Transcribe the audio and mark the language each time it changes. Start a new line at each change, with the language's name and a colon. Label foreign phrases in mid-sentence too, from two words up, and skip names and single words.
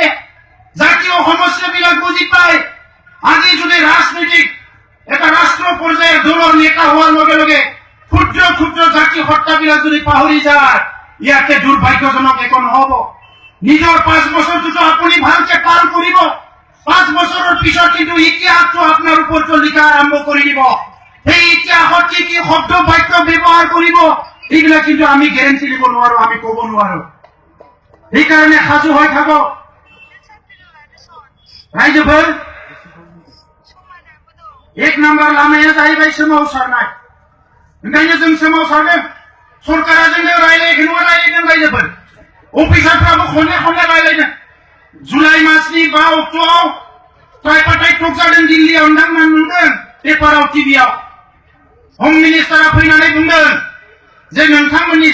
Assamese: জাতীয় সমস্যাবিলাক বুজি পায় আজি যদি ৰাজনীতিক এটা ৰাষ্ট্ৰ পৰ্যায়ৰ দলৰ নেতা হোৱাৰ লগে লগে ক্ষুদ্ৰ ক্ষুদ্ৰ জাতি হত্যাবিলাক যদি পাহৰি যায় ইয়াতে দুৰ্ভাগ্যজনক একো নহব নিজৰ 5 বছৰটো আপুনি ভালকে পাৰ কৰিব 5 বছৰৰ পিছত কিন্তু ইতিহাসটো আপোনাৰ ওপৰত লিখা আৰম্ভ কৰি দিব সেই ইতিহাসত কি কি শব্দ বাক্য ব্যৱহাৰ কৰিব এইবিলাক কিন্তু আমি গ্যাৰান্টি দিব নোৱাৰো আমি ক'ব নোৱাৰো সেইকাৰণে সাজু হৈ থাকক ৰাইজে ভাই 1 নম্বৰ
Bodo: লামাया जाहैबाय सोमावसारनाय ओंखायनो जों सोमावसारदों सरकारा जोंनो रायलायगोन रायलायदों रायजोफोर अफिसारफ्राबो खनले खनले रायलायदों जुलाइ मासनि 5 अक्ट'आव
English: tripartite talk
Bodo: जादों दिल्लीयाव नोंथांमोना नुदों पेपाराव टिभियाव
English: home minister-a
Bodo: फैनानै बुंदों जे नोंथांमोननि